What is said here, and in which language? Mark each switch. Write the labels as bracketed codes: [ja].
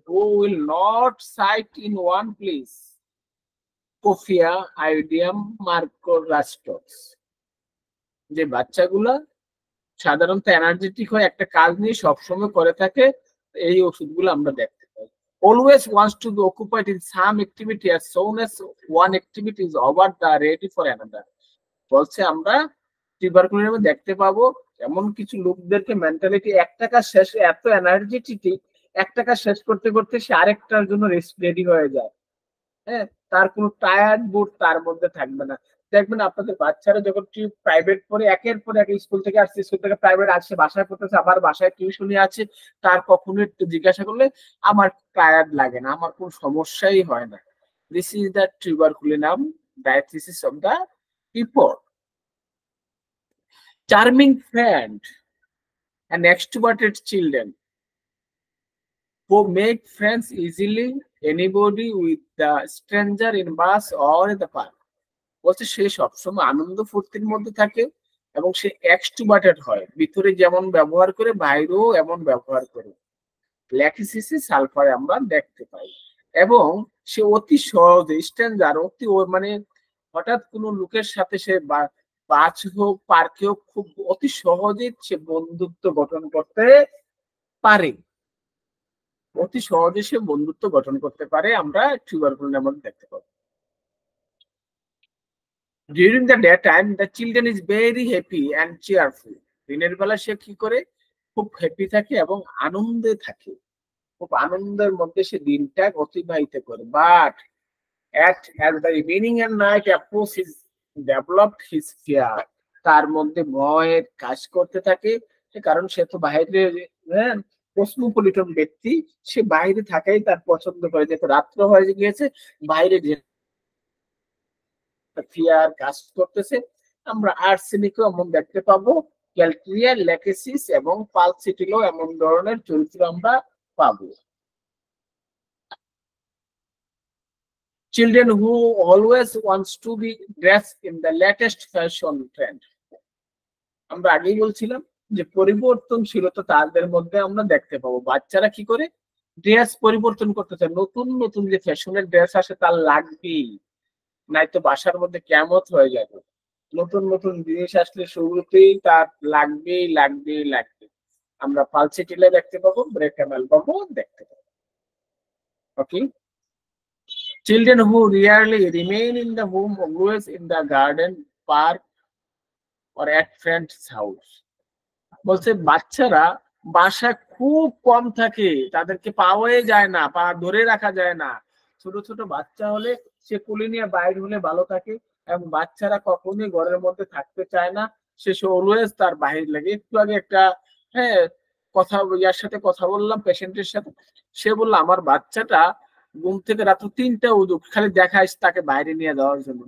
[en] Who will not sit in one place, কোফিয়া আইডিয়াম মার্কোরাস্টক্স। [bn] যে বাচ্চাগুলা সাধারণত এনার্জেটিক হয়, একটা কাজ নিয়ে সবসময় করে থাকে, এই ওষুধগুলো আমরা দেখতে পাই। [en] Always wants to be occupied in some activity as soon as one activity is over, they are ready for another. [bn] বলছে আমরা টিউবারকুলোসের মধ্যে দেখতে পাবো এমন কিছু লোকদেরকে মেন্টালিটি, একটা কাজ শেষ, এত এনার্জেটিক, একটা কাজ শেষ করতে করতে সে আরেকটার জন্য রেডি হয়ে যায়। হ্যাঁ, তার কোনো টায়ার্ড বুট তার মধ্যে থাকবে না। দেখবেন আপনাদের বাচ্চারা যখন প্রাইভেট পড়ে, একের পর এক স্কুল থেকে আসছে, স্কুল থেকে প্রাইভেট আসছে, বাসায় পড়তেছে, আবার বাসায় টিউশনি আছে, তার কখনো একটু জিজ্ঞাসা করলে আমার টায়ার্ড লাগে না, আমার কোনো সমস্যাই হয় না। [en] This is the tuberculinum diathesis of the people. Charming friend and extroverted children who make friends easily, anybody with the stranger in bus or in the park. [bn] বলছে সে সবসময় আনন্দ ফুর্তির মধ্যে থাকে এবং সে এক্সট্রোভার্টেড হয়, ভিতরে যেমন ব্যবহার করে বাইরেও এমন ব্যবহার করে। ল্যাকিসিসি সালফারে আমরা দেখতে পাই। এবং সে অতি সহজে স্ট্রেঞ্জার, মানে হঠাৎ কোনো লোকের সাথে সে বাস হোক পার্কে হোক খুব অতি সহজে সে বন্ধুত্ব গঠন করতে পারে, অতি সহজে সে বন্ধুত্ব গঠন করতে পারে, আমরা টিউবারকুলোসের মধ্যে দেখতে পাবো। [en] During the daytime, the children is very happy and cheerful. [bn] দিনের বেলা সে কি করে, খুব হ্যাপি থাকে এবং আনন্দে থাকে, খুব আনন্দের মধ্যে সে দিনটা অতিবাহিত করে। But [en] as the evening and night approach, his developed his fear, [bn] তার মধ্যে ভয়ের কাজ করতে থাকে, কারণ সে তো বাইরে, হ্যাঁ, কসমোপলিটন ব্যক্তি, সে বাইরে থাকাই তার পছন্দ করে, যেহেতু রাত্র হয়ে গিয়েছে, বাইরে ফিয়ার কাজ করতেছে। আমরা আর্সেনিকও এমন দেখতে পাবো, ক্যালট্রিয়া, ল্যাকেসিস এবং পালসিটিলও এমন ধরনের চরিত্র আমরা পাবো। [en] Children who always wants to be dressed in the latest fashion trend. [bn] আমরা আগেই বলছিলাম যে পরিবর্তনশীলতা তাদের মধ্যে আমরা দেখতে পাবো। বাচ্চারা কি করে ড্রেস পরিবর্তন করতে চায়, নতুন নতুন যে ফ্যাশনের ড্রেস আসে তার লাগবেই, নয়তো বাসার মধ্যে কিয়ামত হয়ে যাবে। নতুন নতুন জিনিস আসলে শুরুতেই তার লাগবেই লাগবেই লাগবে। আমরা পালসিটিলে দেখতে পাবো, ব্রেকামেল পাবো দেখতে পাবো। [en] Okay, children who rarely remain in the home, always in the garden, park or at friend's house. [bn] বলছে বাচ্চারা বাসায় খুব কম থাকে, তাদেরকে পাওয়াই যায় না, পা ধরে রাখা যায় না। ছোট ছোট বাচ্চা হলে সে কুলি নিয়ে বাইরে হলে ভালো থাকে, এবং বাচ্চারা কখনোই ঘরের মধ্যে থাকতে চায় না, সে অলওয়েজ তার বাহির লাগে। একটু আগে একটা, হ্যাঁ, ইয়ার সাথে কথা বললাম, পেশেন্টের সাথে, সে বললো আমার বাচ্চাটা ঘুম থেকে রাত্র 3টা উদুক, খালি দেখায় তাকে বাইরে নিয়ে যাওয়ার জন্য।